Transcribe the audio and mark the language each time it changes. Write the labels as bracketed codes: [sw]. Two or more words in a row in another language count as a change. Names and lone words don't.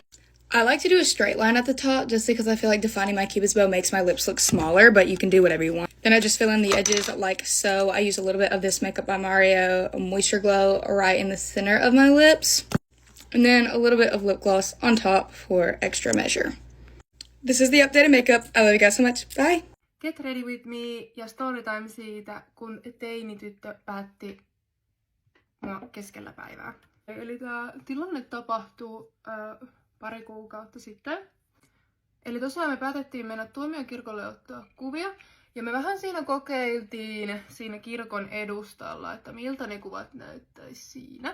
[en] I like to do a straight line at the top just because I feel like defining my cupid's bow makes my lips look smaller, but you can do whatever you want. Then I just fill in the edges like so. I use a little bit of this Makeup by Mario Moisture Glow right in the center of my lips. And then a little bit of lip gloss on top for extra measure. This is the updated makeup. I love you guys so much. Bye! Get Ready With Me [fi] ja storytime siitä, kun teinityttö päätti mua keskellä päivää. Eli tää tilanne tapahtuu pari kuukautta sitten. Eli tosiaan me päätettiin mennä tuomiokirkolle ottaa kuvia. Ja me vähän siinä kokeiltiin siinä kirkon edustalla, että miltä ne kuvat näyttäisi siinä.